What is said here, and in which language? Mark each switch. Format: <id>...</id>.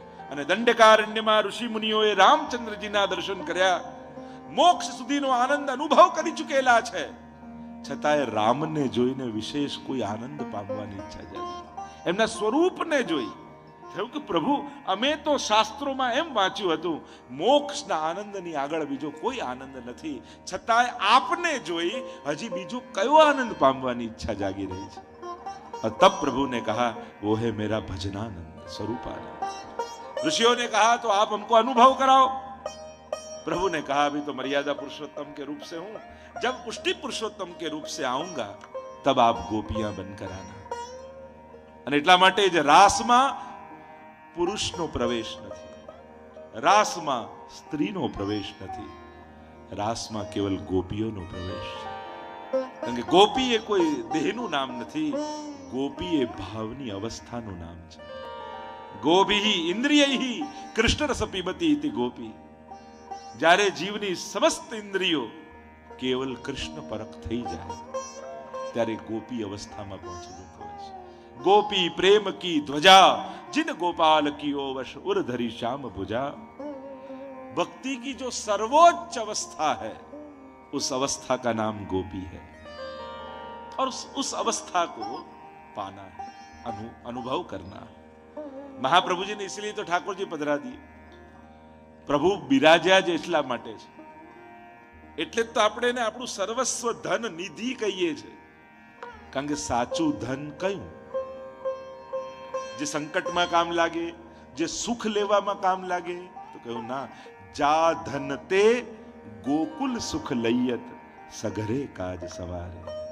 <gu>અને દંડકારણ્યમાં ઋષિ મુનિઓએ રામચંદ્રજીના દર્શન કર્યા, મોક્ષ સુધીનો આનંદ અનુભવ કરી ચૂકેલા છે, છતાંય રામને જોઈને વિશેષ કોઈ આનંદ પામવાની ઈચ્છા જાગી. એમના સ્વરૂપને જોઈ થયું કે પ્રભુ, અમે તો શાસ્ત્રોમાં એમ વાંચ્યું હતું મોક્ષના આનંદની આગળ બીજો કોઈ આનંદ નથી, છતાંય આપને જોઈ હજી બીજો કયો આનંદ પામવાની ઈચ્છા જાગી રહી છે.</gu> <hi>તબ प्रभु ने कहा वो है मेरा भजनानंद स्वरूपानंद. ऋषियों ने कहा तो आप हमको अनुभव कराओ. प्रभु ने कहा अभी तो मर्यादा पुरुषोत्तम के रूप से हूं, जब पुष्टि पुरुषोत्तम के रूप से आऊंगा तब आप गोपियां बनकर आना.</hi> <gu>અને એટલા માટે જ રાસમાં પુરુષનો પ્રવેશ નથી, રાસમાં સ્ત્રીનો પ્રવેશ નથી, રાસમાં કેવલ ગોપીઓનો પ્રવેશ છે. કારણ કે ગોપી એ કોઈ દેહનું નામ નથી, ગોપી એ ભાવની અવસ્થાનું નામ છે.</gu> <sa>ગોભી ઇન્દ્રિયૈ કૃષ્ણ રસ પીબતી ઇતિ ગોપી.</sa> <gu>જ્યારે જીવની સમસ્ત ઇન્દ્રિયો કેવલ કૃષ્ણ પરખ થઈ જાય ત્યારે ગોપી અવસ્થામાં પહોંચી જતો હોય છે.</gu> <hi>गोपी प्रेम की ध्वजा जिन गोपाल की वश उर धरी श्याम भुजा. भक्ति की जो सर्वोच्च अवस्था है उस अवस्था का नाम गोपी है और उस अवस्था को पाना है, अनुभव करना है. महाप्रभु जी ने इसलिए तो ठाकुर जी पधरा दिए.</hi> <gu>प्रभु बिराज्या જ એટલા માટે છે, એટલે તો આપણે એને આપણું સર્વસ્વ ધન નિધિ કહીએ છીએ. કારણ કે સાચું ધન કયું? જે સંકટમાં કામ લાગે, જે સુખ લેવામાં કામ લાગે. તો કહ્યું ના,</gu> <hi>જા ધન તે ગોકુલ સુખ લૈયત સઘરે કાજ સવારે.</hi>